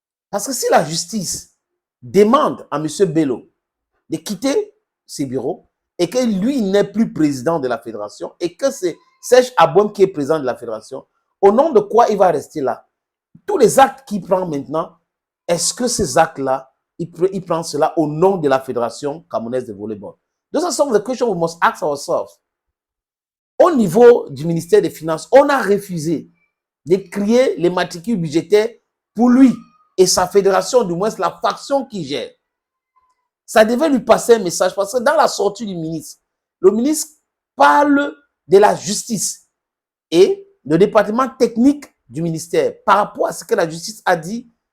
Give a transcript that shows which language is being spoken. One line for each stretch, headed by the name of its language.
French: Parce que si la justice demande à M. Bello de quitter ses bureaux et que lui n'est plus président de la fédération et que c'est Serge Abouem qui est président de la fédération, au nom de quoi il va rester là? Tous les actes qu'il prend maintenant, est-ce que ces actes-là, il prend cela au nom de la Fédération camerounaise de volleyball?
English: Those are some of the questions we must ask ourselves.
French: Au niveau du ministère des Finances, on a refusé de créer les matricules budgétaires pour lui et sa fédération, du moins la faction qui gère. Ça devait lui passer un message parce que dans la sortie du ministre, le ministre parle de la justice et le département technique du ministère par rapport à ce que la justice a dit.